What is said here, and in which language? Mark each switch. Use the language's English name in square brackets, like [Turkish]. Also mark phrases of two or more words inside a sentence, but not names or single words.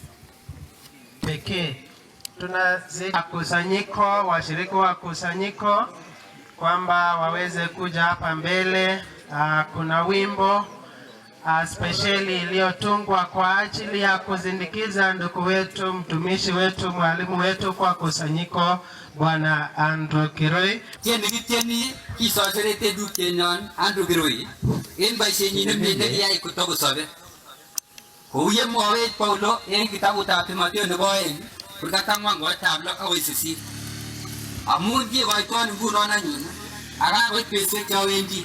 [Swahili] Pekee tunazidi kusanyiko, washiriki wa kusanyiko kwamba waweze kuja hapa mbele. Kuna wimbo spesheli iliyotungwa kwa ajili ya kuzindikiza ndugu wetu, mtumishi wetu, mwalimu wetu kwa kusanyiko, Bwana Andrew Kirui. [Kalenjin] Tieni kitieni kisoserete dukyenyon Andrew Kirui en boisienyin nemie nekiyai kotokosobe. Kou ye mwawech Paulo en kitabutab Timotheo nebo 2 kurgat 4:6 akoi 8. Amun kikoitoon ngunon anyun akakoit betusiek chowendi.